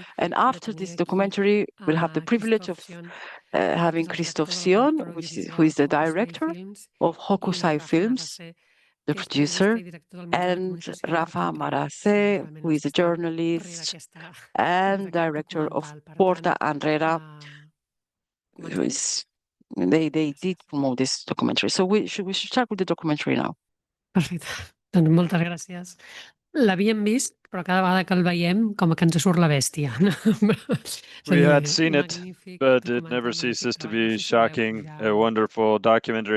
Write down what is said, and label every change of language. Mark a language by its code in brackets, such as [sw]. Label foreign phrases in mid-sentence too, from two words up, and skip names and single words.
[en] And after this documentary, we'll have the privilege of having Christophe Sion, who is the director of Hokusai Films, the producer, and Rafa Marase, who is a journalist and director of Porta Enrere, who is, they did promote this documentary. So we should start with the documentary now. [ca] Perfecte. Doncs moltes gràcies. l'havíem vist, però cada vegada que el veiem com que ens surt la bèstia. [en] We had seen it, but it never ceases to be shocking, a wonderful documentary.